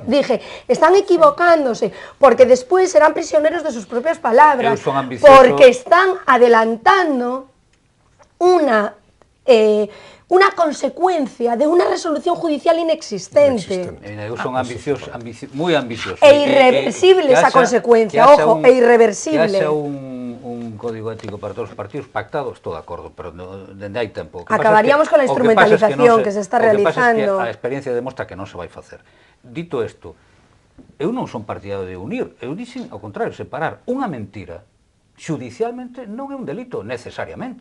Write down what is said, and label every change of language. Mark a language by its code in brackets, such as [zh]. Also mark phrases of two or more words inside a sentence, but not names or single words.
[es] Dije, están equivocándose, porque después serán prisioneros de sus propias palabras, porque están adelantando una consecuencia de una resolución judicial inexistente. Son muy ambiciosos. E irreversible esa consecuencia, ojo, e irreversible. [gl] Que haxa un código ético para todos os partidos pactado, estou de acordo, pero dende hai tempo. [es] Acabaríamos con la instrumentalización que se está realizando. [gl] O que pasa é que a experiencia demostra que non se vai facer. Dito isto, eu non son partidario de unir, eu dixen, ao contrario, separar unha mentira xudicialmente non é un delito necesariamente.